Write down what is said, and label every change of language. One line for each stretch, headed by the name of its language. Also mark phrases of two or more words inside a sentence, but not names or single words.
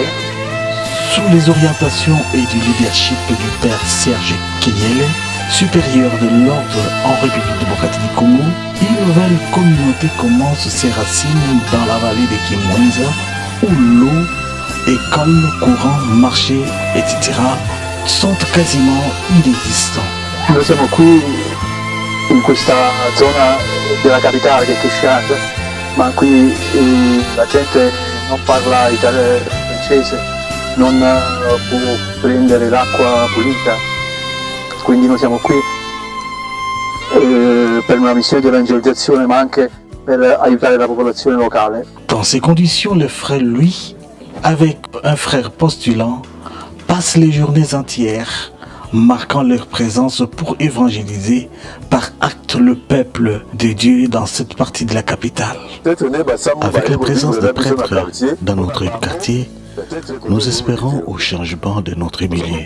French: Sous les orientations et du leadership du père Serge Keyele, supérieur de l'ordre en République démocratique du Congo, une nouvelle communauté commence ses racines dans la vallée de Kimwenza, où l'eau, école, courant, marché, etc. sont quasiment inexistants.
Italian: Noi siamo qui in questa zona della capitale che è Kinshasa, ma qui la gente non parla italiano, francese, non può prendere l'acqua pulita, quindi noi siamo qui per una missione di evangelizzazione ma anche per aiutare la popolazione locale.
French: Dans ces conditions, le frère, lui, avec un frère postulant, passe les journées entières marquant leur présence pour évangéliser par acte le peuple de Dieu dans cette partie de la capitale. Avec la présence des prêtres dans notre quartier, nous espérons au changement de notre milieu.